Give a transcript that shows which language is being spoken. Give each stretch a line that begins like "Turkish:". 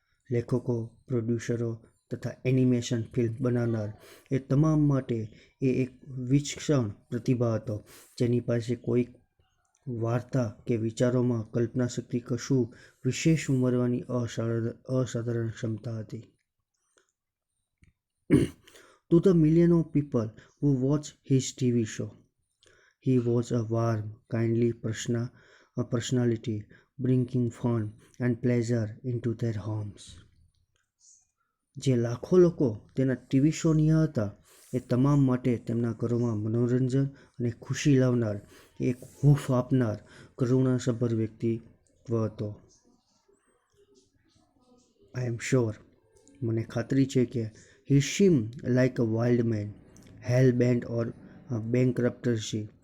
Gujarati: લેખકો, પ્રોડ્યુસરો તથા animation film બનાવનાર એ તમામ માટે એ એક વિચક્ષણ પ્રતિભા હતો જેની પાસે કોઈક વાર્તા કે વિચારોમાં કલ્પના શક્તિ કશું વિશેષ ઉમેરવાની અસાધારણ ક્ષમતા હતી.
English: To the million of people who watch his TV show, he was a warm, kindly personality, bringing fun and pleasure into their homes.
Gujarati: જે લાખો લોકો તેના ટીવી શો નિહાળતા એ તમામ માટે તેમના ઘરોમાં મનોરંજન અને ખુશી લાવનાર એક હૂંફ આપનાર કરુણાસભર વ્યક્તિત્વ હતો.
English: I am sure,
Gujarati: મને ખાતરી છે કે
English: he seemed like a wild man, hell-bent on bankruptcy.